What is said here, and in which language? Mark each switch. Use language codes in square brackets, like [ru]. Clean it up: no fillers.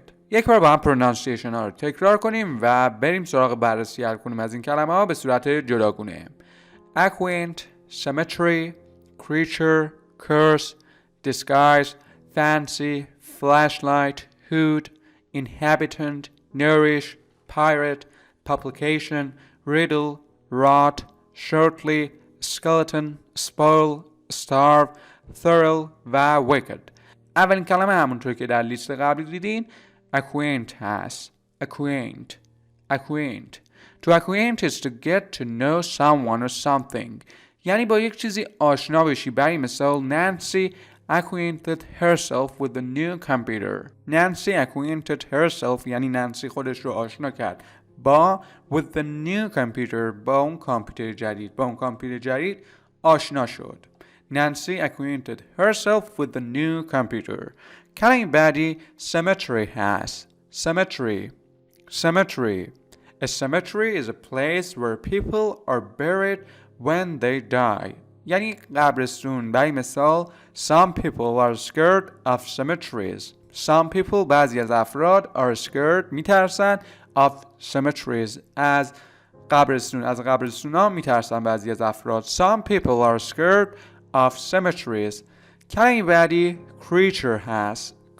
[fa] یک بار با هم پرونانسیشن ها رو تکرار کنیم و بریم سراغ بررسی هر کدوم از این کلمه ها به صورت جداگونه. [en] acquaint cemetery creature curse disguise fancy flashlight hood inhabitant nourish pirate publication riddle rot shortly skeleton spoil starve thrill و wicked. [fa] اولین کلمه همونطور که در لیست قبلی دیدین acquaint هست. [en] acquaint to acquaint is to get to know someone or something. [fa] یعنی با یک چیزی آشنا بشی. برای مثال [en] Nancy acquainted herself with the new computer. Nancy acquainted herself [fa] یعنی نانسی خودش رو آشنا کرد با [en] with the new computer [fa] با اون کامپیوتر جدید آشنا شد. [en] Nancy acquainted herself with the new computer. [fa] کلمه بعدی cemetery هست. [en] cemetery A cemetery is a place where people are buried when they die. [fa] یعنی قبرستون. برای مثال [en] Some people are scared of cemeteries. Some people [fa] بعضی از افراد [en] are scared [fa] میترسن [en] of cemeteries [fa] از قبرستون ها میترسن بعضی از افراد. [en] Some people are scared of cemeteries. [fa] کلمه بعدی creature هست.